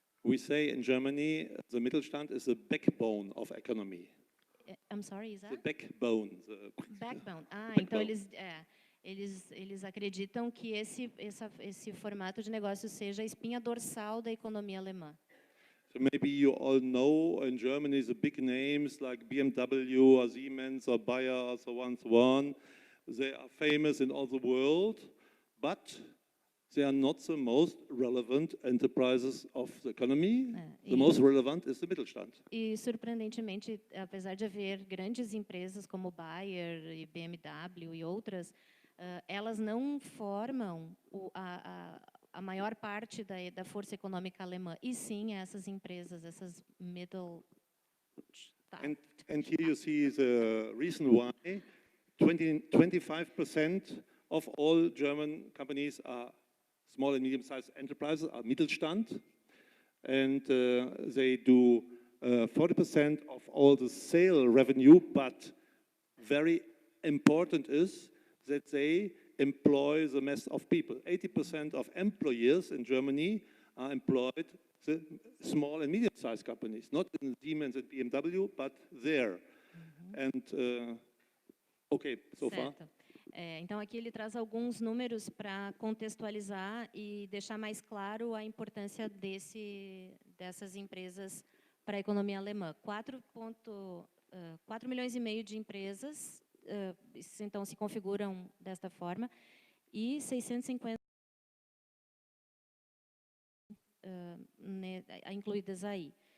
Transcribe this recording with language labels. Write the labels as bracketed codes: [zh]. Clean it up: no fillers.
[en] We say in Germany, the Mittelstand is the backbone of economy. I'm sorry, is The that? backbone. Backbone. Ah, Backbone. [pt] então eles acreditam que esse formato de negócio seja a espinha dorsal da economia alemã. [en] So maybe you all know in Germany the big names like BMW or Siemens or Bayer or so on, so on. They are famous in all the world, but they are not the most relevant enterprises of the economy. The most relevant is the Mittelstand. [pt] E, surpreendentemente, apesar de haver grandes empresas como Bayer e BMW e outras, elas não formam a maior parte da força econômica alemã, e sim essas empresas, essas middle... [en] And here you see the reason why 25% of all German companies are small and medium-sized enterprises, are Mittelstand, and they do 40% of all the sale revenue, but very important is that they employ the mass of people. 80% of employers in Germany are employed the small and medium-sized companies, not in Siemens and BMW, but there. And okay, so far. [pt] Então, aqui ele traz alguns números para contextualizar e deixar mais claro a importância dessas empresas para a economia alemã. 4,5 milhões de empresas, então, se configuram desta forma, e 650 incluídas aí.